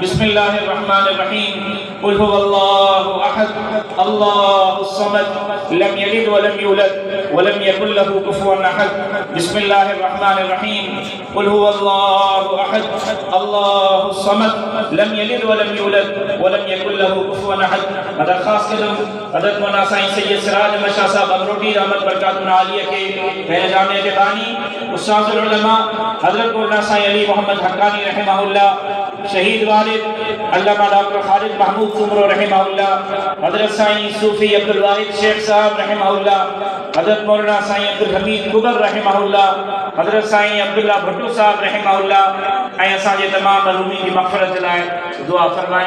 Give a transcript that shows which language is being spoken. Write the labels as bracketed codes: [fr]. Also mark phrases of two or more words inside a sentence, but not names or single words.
[ar] بسم الله الرحمن الرحيم۔ قل هو الله أحد الله الصمد لم يلد و لم يولد و لم يكن له كفوا أحد. بسم الله الرحمن الرحيم۔ قل هو الله أحد الله الصمد لم يلد و لم يولد و لم يكن له كفوا أحد. [sd] मदद खास कदम हज़रत मौलाना साईं सैयद सिराज अहमद शाह साहब अमरोटी रहमत बरकातुन आलिया [ur] کے میرے جامعہ کے بانی [sd] उस्तादुल उलमा हज़रत मौलाना साईं अली मोहम्मद हक्कानी रहमहुल्लाह, शहीद वालिद अल्लामा डॉक्टर खालिद महमूद सुमरो रहमहुल्लाह, हज़रत साईं सूफी अब्दुल वाहिद शेख साहब रहमहुल्लाह, हज़रत मौलाना साईं अब्दुल हमीद कुबर रहमहुल्लाह, हज़रत साईं अब्दुल्ला भट्टू साहब रहमहुल्लाह ऐं असांजे तमाम मरहूमीन की मग़फ़िरत जे लाइ दुआ फरमाएं।